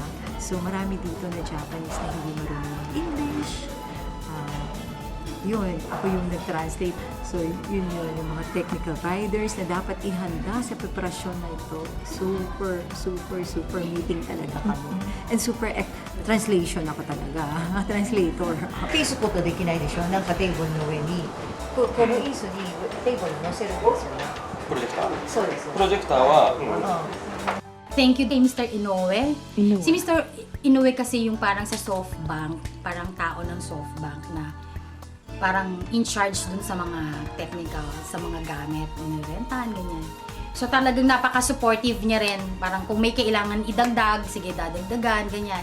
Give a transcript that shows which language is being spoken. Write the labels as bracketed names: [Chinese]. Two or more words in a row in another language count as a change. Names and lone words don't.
[Filipino] So marami dito na Japanese na hindi marunong English. yun, ako yung nag-translate. So, yun yung mga [English] technical riders [Filipino] na dapat ihanda sa preparasyon na ito. [English] Super meeting [Filipino] talaga kami. [English] And translation [Filipino] ako talaga. Translator. [Japanese] ということできないでしょ。なんかテーブルの上にこの椅子にテーブル乗せるんですよね。プロジェクターそうです。プロジェクターは、 [English] Thank you [Filipino] kay Mr. Inoue. Si Mr. Inoue kasi yung parang sa SoftBank, parang tao ng SoftBank na parang [English] in charge [Filipino] dun sa mga technical, sa mga gamit, inirentahan, ganyan. So talagang napaka-supportive niya rin. Parang kung may kailangan idagdag, sige dadagdagan, ganyan.